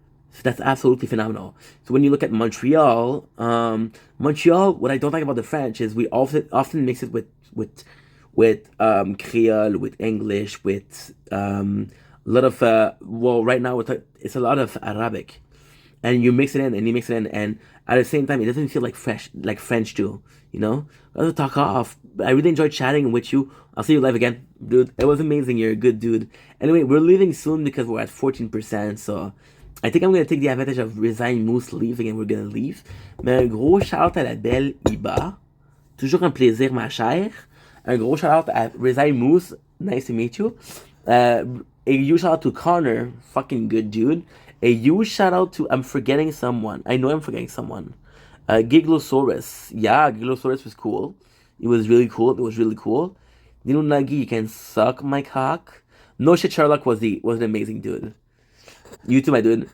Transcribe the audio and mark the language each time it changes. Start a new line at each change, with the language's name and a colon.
English: So that's absolutely phenomenal. So when you look at Montreal, Montreal, what I don't like about the French is we often mix it with Creole, with English, with a lot of right now it's a lot of Arabic, and you mix it in and you mix it in, and at the same time it doesn't feel like fresh like French too. You know, let's talk off. I really enjoyed chatting with you. I'll see you live again, dude. It was amazing. You're a good dude. Anyway, we're leaving soon because we're at 14%. So I think I'm gonna take the advantage of Resign Moose leaving and we're gonna leave.
French: Mais un gros shout à la belle Iba. Toujours un plaisir, ma chère. Un gros shout out à Resign Moose.
English: Nice to meet you. A huge shout out to Connor. Fucking good dude. A huge shout out to, I'm forgetting someone. I know I'm forgetting someone. Giglosaurus. Yeah, Giglosaurus was cool. It was really cool. It was really cool. Dino Nagi, you can suck my cock. No shit, Sherlock was an amazing dude. You too, my dude.